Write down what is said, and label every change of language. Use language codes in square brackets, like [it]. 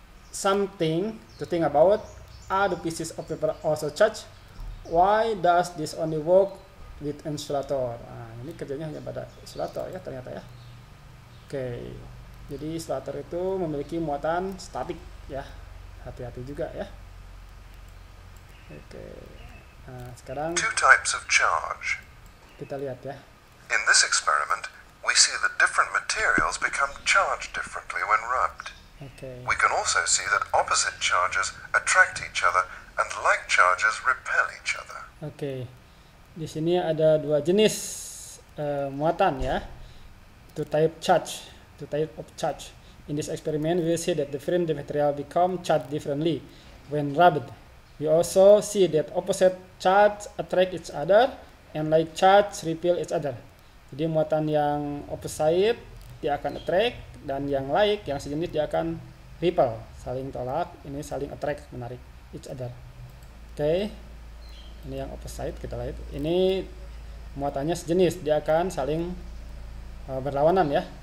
[en] Something to think about. Are the pieces of paper also charged? Why does this only work with insulator? [id] Nah, ini kerjanya hanya pada insulator ya ternyata ya. Oke. Jadi insulator itu memiliki muatan statik ya. Hati-hati juga ya. Oke. Nah, sekarang [en] Two types of charge. [id] kita lihat ya. [en] In this experiment, we see that different materials become charged differently when rubbed. [id] Oke. [en] We can also see that opposite charges attract each other and like charges repel each other. [id] Oke. Di sini ada dua jenis muatan ya, [en] to type of charge. In this experiment, we see that different material become charged differently when rubbed. We also see that opposite charge attract each other and like charge repel each other. [id] Jadi muatan yang opposite dia akan attract, dan yang like yang sejenis dia akan repel, saling tolak. Ini saling attract, menarik [en] each other. [id] Oke. Ini yang opposite, kita lihat. Ini muatannya sejenis, dia akan saling berlawanan ya.